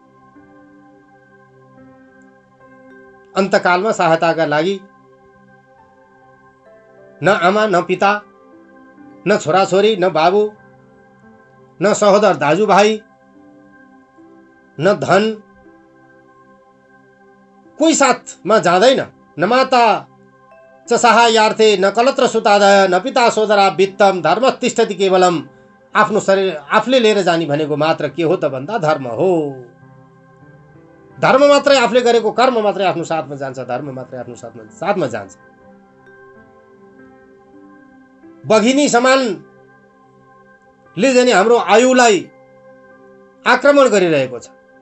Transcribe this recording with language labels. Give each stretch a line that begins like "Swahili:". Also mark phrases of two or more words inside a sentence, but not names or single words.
Nepali: अन्तकालमा सहायताका लागि न आमा न पिता न छोराछोरी न बाबु न सहोदर दाजुभाइ न धन कोही साथमा जाँदैन।
Sanskrit: न माता च सहायार्थे न कलत्र सुतादय न पिता सोदरा वित्तम धर्म तिष्ठति केवलम।
Nepali: आफ्नो शरीर आफूले लिएर जाने भनेको मात्र के हो त भन्दा धर्म हो। धर्म मात्रै आफूले गरेको कर्म मात्रै आफ्नो साथमा जान्छ। धर्म मात्रै आफ्नो साथमा जान्छ। बघिनी समानले जाने हाम्रो आयुलाई आक्रमण गरिरहेको छ।